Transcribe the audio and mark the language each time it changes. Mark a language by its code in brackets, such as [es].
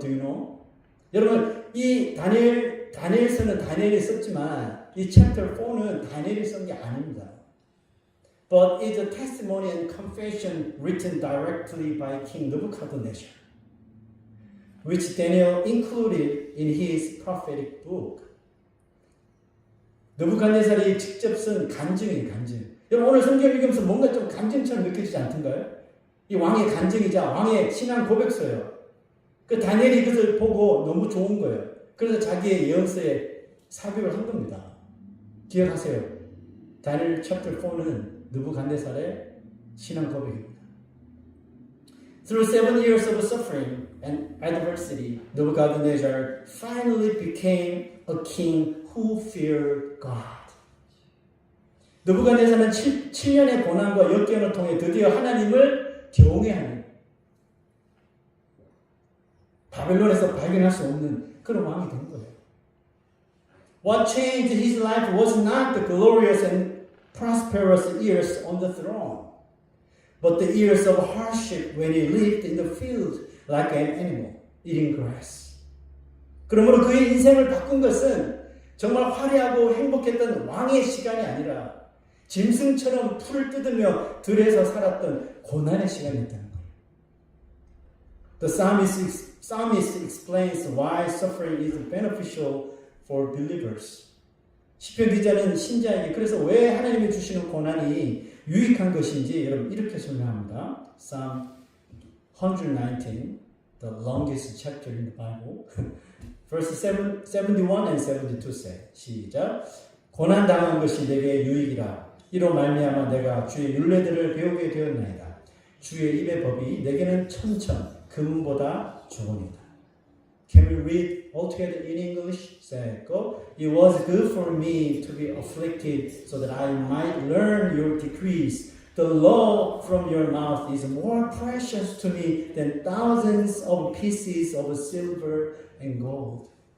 [en] Do you know? [ko] 여러분, 이 다니엘서는 다니엘이 썼지만 이 chapter 4는 다니엘이 쓴 게 아닙니다. [en] But it's a testimony and confession written directly by King Nebuchadnezzar, which Daniel included in his prophetic book. [ko] 느부갓네살이 직접 쓴 간증이에요, 간증. 여러분 오늘 성경 읽으면서 뭔가 좀 간증처럼 느껴지지 않던가요? 이 왕의 간증이자 왕의 신앙 고백서예요. 그 다니엘이 이것을 보고 너무 좋은 거예요. 그래서 자기의 예언서에 삽입을 한 겁니다. 기억하세요. 다니엘 chapter 4는 느부갓네살의 신앙 고백입니다. [en] Through 7 years of suffering and adversity, Nebuchadnezzar finally became a king who feared God. [ko] 느부갓네살은 7년의 고난과 역경을 통해 드디어 하나님을 경외하는 바벨론에서 발견할 수 없는 그런 왕이 된 거예요. [en] What changed his life was not the glorious and prosperous years on the throne, but the years of hardship when he lived in the field like an animal eating grass. [ko] 그러므로 그의 인생을 바꾼 것은 정말 화려하고 행복했던 왕의 시간이 아니라 짐승처럼 풀을 뜯으며 들에서 살았던 고난의 시간이었다는 거예요. [en] The psalmist explains why suffering is beneficial for believers. [ko] 시편 기자는 신자에게 그래서 왜 하나님이 주시는 고난이 유익한 것인지 여러분 이렇게 설명합니다. [en] Psalm 119, the longest chapter in the Bible, verse 71 and 72 say, 시작. [ko] 고난 당한 것이 내게 유익이라. 이로 말미암아 내가 주의 율례들을 배우게 되었나이다. 주의 입의 법이 내게는 천천 금보다 좋으니라. [en] Can we read all together in English? Say, go. It was good for me to be afflicted so that I might learn your decrees. The law from your mouth is more precious to me than thousands of pieces of silver and gold.